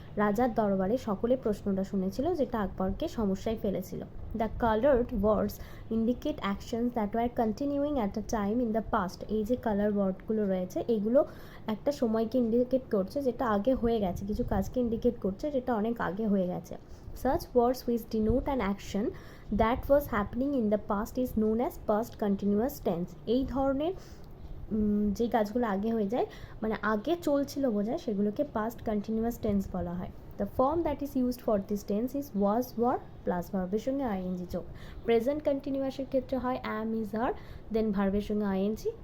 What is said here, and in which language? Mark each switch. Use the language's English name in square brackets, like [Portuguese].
[Bangla] রাজার দরবারে সকলে প্রশ্নটা শুনেছিল যেটা আকবরকে সমস্যায় ফেলেছিল। [English] The coloured words indicate actions that were continuing at a time in the past. [Bangla] এই যে কালার ওয়ার্ডগুলো রয়েছে এগুলো একটা সময়কে ইন্ডিকেট করছে যেটা আগে হয়ে গেছে, কিছু কাজকে ইন্ডিকেট করছে যেটা অনেক আগে হয়ে গেছে। [English] Such words which denote an action that was happening in the past is known as past continuous tense. [Bangla] এই ধরনের যে কাজগুলো আগে হয়ে যায় মানে আগে চলছিল বোঝায় সেগুলোকে পাস্ট কন্টিনিউয়াস টেন্স বলা হয়। [English] the form that is used for this tense is was were plus [Bangla] ভার্বের সঙ্গে আইএনজি যোগ। প্রেজেন্ট কন্টিনিউয়াসের ক্ষেত্রে হয় অ্যাম ইজ আর দেন ভার্বের সঙ্গে আইএনজি।